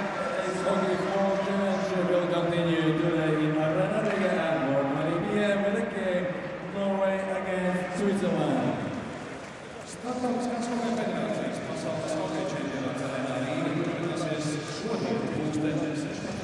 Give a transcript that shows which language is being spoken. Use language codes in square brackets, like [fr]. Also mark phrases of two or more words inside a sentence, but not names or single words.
[en] World Championship will continue today in Riga at 4:20 p.m. with a game Norway against Switzerland. [lv] Starptautiskās hokeja federācijas pasaules hokeja čempionāts arēnā Rīga turpināsies šodien, pulksten 16.